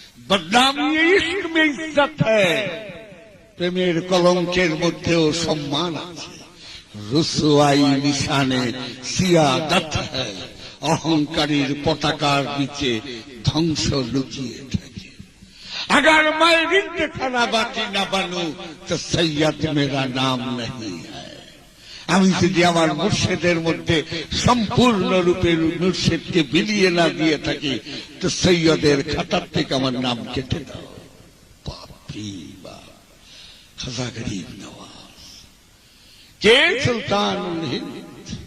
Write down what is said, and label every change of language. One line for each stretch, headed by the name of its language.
Urdu: বদনামি ইশক মে ইজ্জত হ্যায়,
Bangla: প্রেমের কলঙ্কের মধ্যেও সম্মান আছে।
Urdu: রুসওয়াই নিশানে সিয়াদত হ্যায়,
Bangla: অহংকারীর পতাকার নিচে ধ্বংস লুকিয়ে থাকে।
Urdu: अगर मैं रिंद खाना बाकी ना बनूं तो सैयद मेरा नाम नहीं है।
Bangla: আমি যদি আমার মুর্শিদের মধ্যে সম্পূর্ণরূপে মুর্শিদকে বিলিয়ে না দিয়ে থাকি, তো সৈয়দের খাতার থেকে আমার নাম কেটে দাও। বাপরে বাপ, খাজা গরিব নওয়াজ কে সুলতানুল হিন্দ।